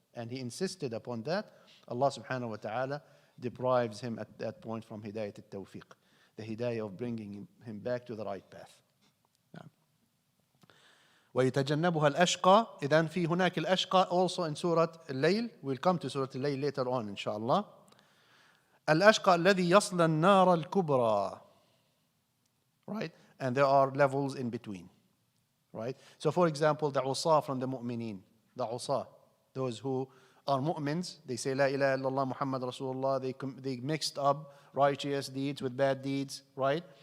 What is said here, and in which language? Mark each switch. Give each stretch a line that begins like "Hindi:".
English: And he insisted upon that. Allah subhanahu wa ta'ala deprives him at that point from hidayah al-tawfiq, the hidayah of bringing him back to the right path.
Arabic: وَيَتَجَنَّبُهَا الْأَشْقَى. إذن في هناك الأشقى
English: also in Surat Al-Layl. We'll come to Surat Al-Layl later on, inshallah.
Arabic: الأشقى الذي يصل النار الكبرى.
English: Right? And there are levels in between. Right? So for example, the usa from the mu'mineen. The usa, those who are mu'mins, they say La ilaha illallah Muhammad Rasulullah. They mixed up righteous deeds with bad deeds, right?